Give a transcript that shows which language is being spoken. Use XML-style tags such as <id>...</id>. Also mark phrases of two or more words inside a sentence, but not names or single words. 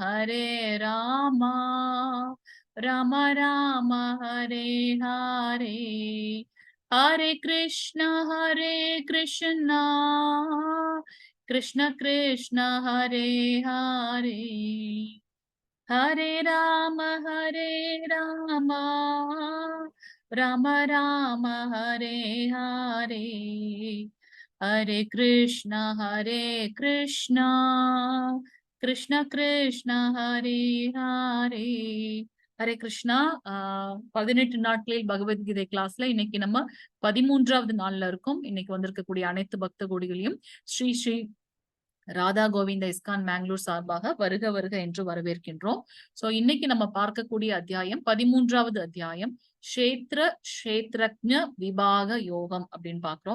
<sa>राम राम हरे हरे हरे कृष्ण कृष्ण कृष्ण हरे हरे हरे राम राम राम हरे हरे हरे कृष्ण कृष्ण कृष्ण हरे हरे ஹரே கிருஷ்ணா.</sa> <ta>18 நாட்களில் பகவத்கீதை கிளாஸ்ல இன்னைக்கு நம்ம 13வது நாள்ல இருக்கோம். இன்னைக்கு வந்திருக்கக்கூடிய அனைத்து பக்த கோடிகளையும் ஸ்ரீ ஸ்ரீ ராதா கோவிந்த இஸ்கான் மேங்களூர் சார்பாக வருக வருக என்று வரவேற்கின்றோம். சோ இன்னைக்கு நம்ம பார்க்கக்கூடிய அத்தியாயம் 13வது அத்தியாயம் க்ஷேத்ரஜ்ஞ விபாக யோகம் அப்படின்னு பாக்குறோம்.</ta>